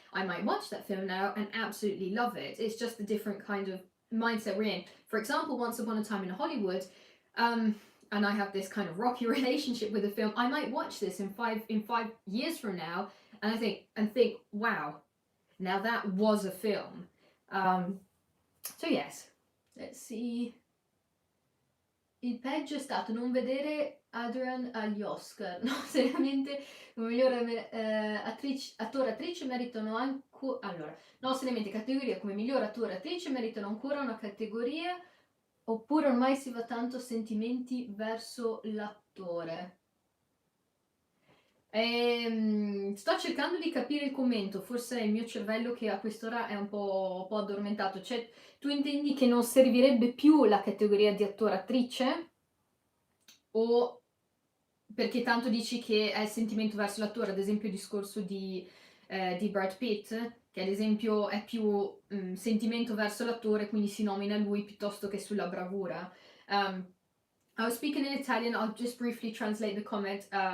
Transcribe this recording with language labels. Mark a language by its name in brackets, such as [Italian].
[English] I might watch that film now and absolutely love it. It's just a different kind of mindset we're in. For example, Once Upon a Time in Hollywood, and I have this kind of rocky relationship with the film. I might watch this in 5 years from now, and I think, wow, now that was a film. So yes, let's see. [Italian] Il peggio è stato non vedere Adrian agli Oscar. No, seriamente, come miglior attore attrice meritano ancora... Allora, no, seriamente, categoria come miglior attore attrice meritano ancora una categoria oppure ormai si va tanto a sentimenti verso l'attore. Sto cercando di capire il commento, forse è il mio cervello che a quest'ora è un po' addormentato. Cioè, tu intendi che non servirebbe più la categoria di attore-attrice? O perché tanto dici che è il sentimento verso l'attore, ad esempio il discorso di Brad Pitt, che ad esempio è più sentimento verso l'attore, quindi si nomina lui piuttosto che sulla bravura. [English] I was speaking in Italian, I'll just briefly translate the comment.